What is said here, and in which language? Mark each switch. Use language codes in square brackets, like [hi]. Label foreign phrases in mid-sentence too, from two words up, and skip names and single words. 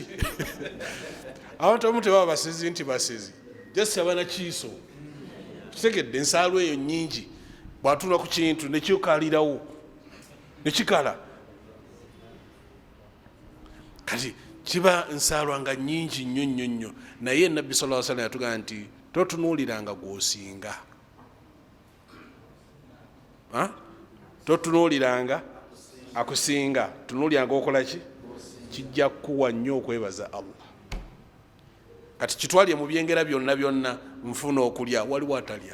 [lg] Abantu abamu tebaba basezi nti basezi, just abana kiiso. Kitegedde ensaalwa eyo nnyingi, bw'atula ku kintu ne kikalirawo ne kikala. Kati kiba nsaalwa nga nnyingi nnyo nnyo nnyo, naye Nabbi [ar] sallallahu alaihi wasallam [lg] yatugamba nti totunuuliranga gw'osinga. Totunuuliranga akusinga, tunuuliranga okola ki? Kijja kuwa nnyo okwebaza Allah. Kati kitwalye mu byengera byonna byonna, nfuna okulya, waliwo atalya.